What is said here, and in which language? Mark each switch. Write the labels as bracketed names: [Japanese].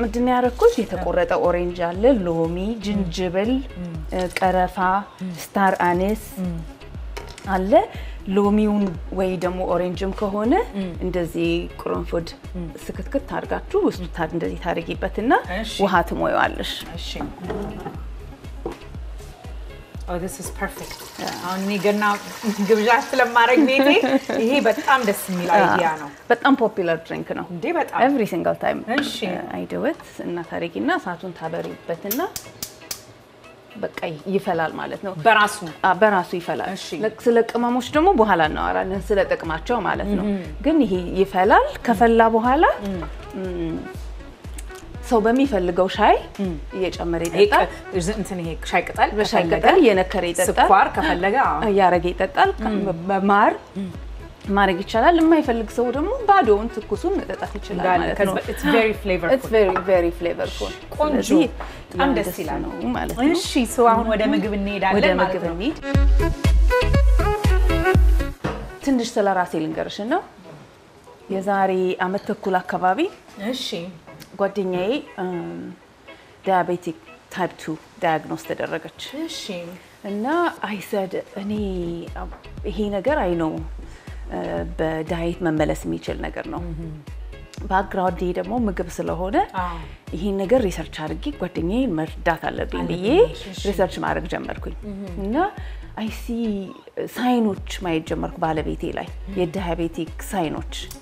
[Amharic] ምንድን ያረኩት የተቆረጠ ኦሬንጅ አለ ሎሚ ጅንጅብል ቀረፋ ስታር አኒስ አለ ሎሚውን ወይ ደግሞ ኦሬንጅም ከሆነ እንደዚህ ቅርንፉድ ስክትክት ታርጋችሁ ውስጡ እንደዚህ ታርጊበትና ውሃ ትሞያለሽ [English] እሺ Oh, this is perfect. [Amharic] አሁን ገና ግብዣ ስለማረግ ቤቴ ይሄ በጣም ደስ የሚል አይዲያ ነው በጣም ፖፑላር ድሪንክ ነው እንዴ በጣም [English] every single time [Amharic] እሺ [English] I do it [Amharic] እና ታሪኪና ሳቱን ታበሪበትና በቃ ይፈላል ማለት ነው በራሱ ይፈላል ስለ ቅመሞች ደግሞ በኋላ እናወራለን ስለ ጥቅማቸው ማለት ነው ግን ይሄ ይፈላል ከፈላ በኋላ ሰው በሚፈልገው ሻይ እየጨመረ ይጠጣል እንትን ይሄ ሻይ ቅጠል በሻይ ቅጠል የነከረ ይጠጣል ስኳር ከፈለገ ያረገ ይጠጣል በማር ማረግ ይችላል የማይፈልግ ሰው ደግሞ ባዶውን ትኩሱን መጠጣት ይችላል ማለት ነው [English] it's very flavorful it's very flavorful [Amharic] ቆንጆ በጣም ደስ ይላል ማለት ነው እሺ ሰው አሁን ወደ ምግብ እንሄዳለን ማለት ነው ትንሽ ስለራሴ ልንገርሽ ነው የዛሬ አመት ተኩል አካባቢ እሺ ጓደኛዬ [English] diabetic type 2 diagnosis ተደረገች [Amharic] እሺ እና [English] I said [Amharic] እኔ ይሄ ነገር አይ ነው በዳይት መመለስ የሚችል ነገር ነው ባክግራውንድ ደግሞ ምግብ ስለሆነ ይሄ ነገር ሪሰርች አድርጌ ጓደኛዬን መርዳት አለብኝ ብዬ ሪሰርች ማድረግ ጀመርኩኝ እና [English] I see [Amharic] ሳይኖች ማየት ጀመርኩ ባለቤቴ ላይ የዳያቤቲክ ሳይኖች